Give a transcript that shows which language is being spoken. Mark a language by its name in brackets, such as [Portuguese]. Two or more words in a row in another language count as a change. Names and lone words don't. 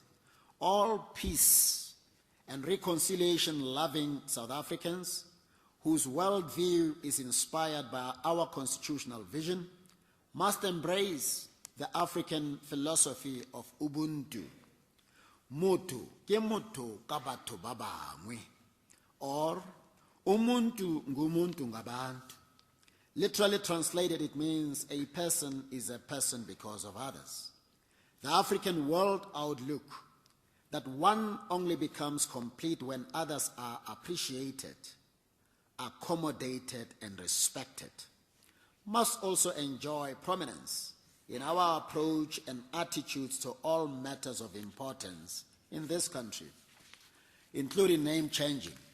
[English] All peace and reconciliation-loving South Africans whose worldview is inspired by our constitutional vision must embrace the African philosophy of Ubuntu. [Northern Sotho] Mutu ke mutu ka batho ba bangwe, [Zulu] or umuntu ngumuntu ngabantu. [English] Literally translated, it means a person is a person because of others. The African world outlook that one only becomes complete when others are appreciated, accommodated, and respected must also enjoy prominence in our approach and attitudes to all matters of importance in this country, including name changing.